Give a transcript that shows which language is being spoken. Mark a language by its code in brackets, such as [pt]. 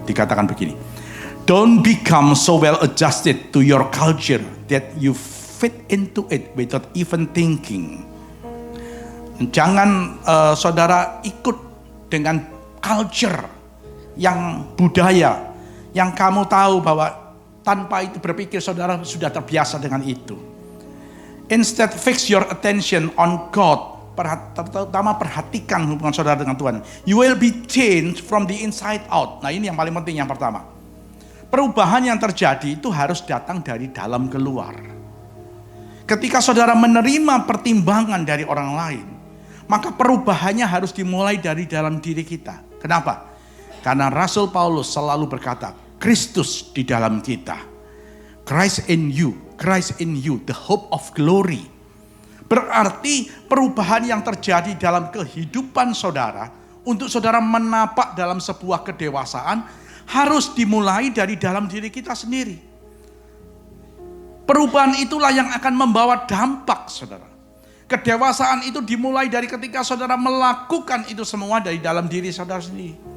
[id] Dikatakan begini, [en] don't become so well adjusted to your culture that you fit into it without even thinking. [id] Jangan saudara ikut dengan culture yang budaya yang kamu tahu bahwa tanpa itu berpikir saudara sudah terbiasa dengan itu. [en] Instead fix your attention on God. [id] Terutama perhatikan hubungan saudara dengan Tuhan. [en] You will be changed from the inside out. [id] Nah, ini yang paling penting yang pertama. Perubahan yang terjadi itu harus datang dari dalam keluar. Ketika saudara menerima pertimbangan dari orang lain, maka perubahannya harus dimulai dari dalam diri kita. Kenapa? Karena Rasul Paulus selalu berkata, Kristus di dalam kita. [en] Christ in you, the hope of glory. [id] Berarti perubahan yang terjadi dalam kehidupan saudara, untuk saudara menapak dalam sebuah kedewasaan, harus dimulai dari dalam diri kita sendiri. Perubahan itulah yang akan membawa dampak, saudara. Kedewasaan itu dimulai dari ketika saudara melakukan itu semua dari dalam diri saudara sendiri.